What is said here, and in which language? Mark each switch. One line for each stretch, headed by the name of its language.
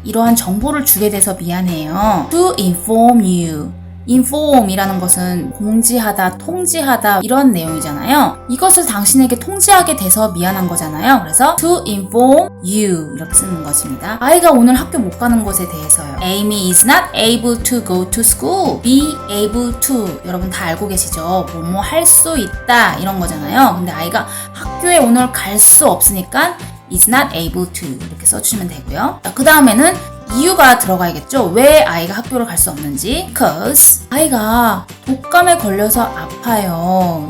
Korean: 이러한 정보를 주게 돼서 미안해요.
English: To inform you.
Korean: inform이라는 것은 공지하다, 통지하다 이런 내용이잖아요. 이것을 당신에게 통지하게 돼서 미안한 거잖아요. 그래서
English: to inform you
Korean: 이렇게 쓰는 것입니다. 아이가 오늘 학교 못 가는 것에 대해서요.
English: Amy is not able to go to school. be able to
Korean: 여러분 다 알고 계시죠? 뭐뭐 할 수 있다 이런 거잖아요. 근데 아이가 학교에 오늘 갈 수 없으니까
English: is not able to
Korean: 이렇게 써주시면 되고요. 그 다음에는 이유가 들어가야겠죠? 왜 아이가 학교를 갈 수 없는지. Because 아이가 독감에 걸려서 아파요.